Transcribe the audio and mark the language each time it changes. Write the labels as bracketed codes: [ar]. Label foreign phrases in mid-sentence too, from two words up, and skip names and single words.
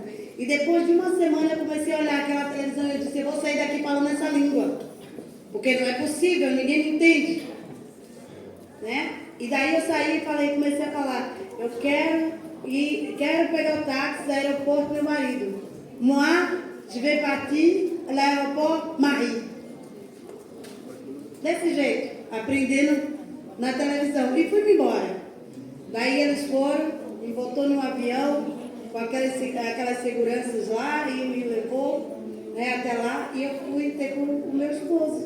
[pt] E depois de uma semana eu comecei a olhar aquela televisão e eu disse: eu vou sair daqui falando essa língua. Porque não é possível, ninguém me entende. Né? E daí eu saí e falei, comecei a falar: eu quero pegar o táxi do aeroporto do meu marido. [fr] Moi, je vais partir à l'aéroport Marie. [pt] Desse jeito, aprendendo na televisão. E fui embora. Daí eles foram, me botou num avião com aquelas seguranças lá e me levou, né, até lá, e eu fui ter com o meu esposo.